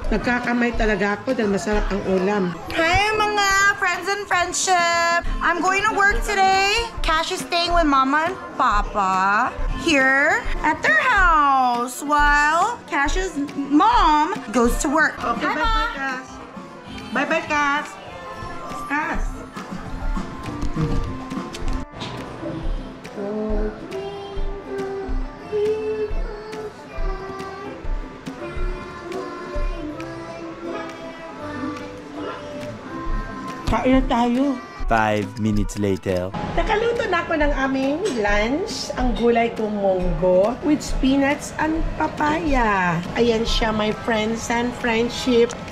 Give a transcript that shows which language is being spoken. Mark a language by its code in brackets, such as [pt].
[tl] Nagkakamay talaga ako dahil masarap ang ulam. [en] Hi mga friends and friendship! I'm going to work today. Cash is staying with Mama and Papa here at their house while Cash's mom goes to work. Okay, Hi, bye-bye, Ma. Cass. Bye-bye, Cass. Cass. [tl] Kain na tayo. [en] 5 minutes later. [tl] Nakaluto na ako ng aming lunch. Ang gulay kong munggo [en] with spinach and papaya. [tl] Ayan siya, [en] my friends and friendship.